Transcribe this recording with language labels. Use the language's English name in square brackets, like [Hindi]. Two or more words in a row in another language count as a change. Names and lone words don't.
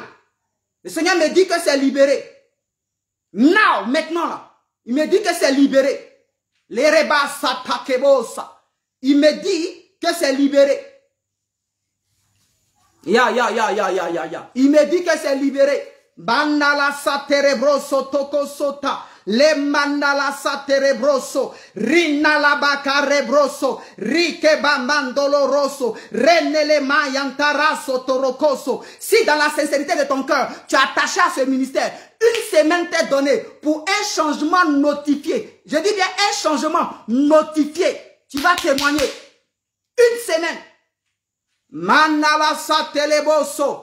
[French] Le Seigneur me dit que c'est libéré. Now, maintenant là. Il me dit que c'est libéré. Les rebas satakebosa. Il me dit que c'est libéré. Ya. Il me dit que c'est libéré. Bandala saterebroso toko sota. Le mandala saterebroso. Rinala bakarebroso. Rike bambandolo rosso. Renele mayantaraso torokoso. Si dans la sincérité de ton cœur, tu as attaché à ce ministère, une semaine t'est donnée pour un changement notifié. Je dis bien un changement notifié. Tu vas témoigner. Une semaine. Mandala sateleboso.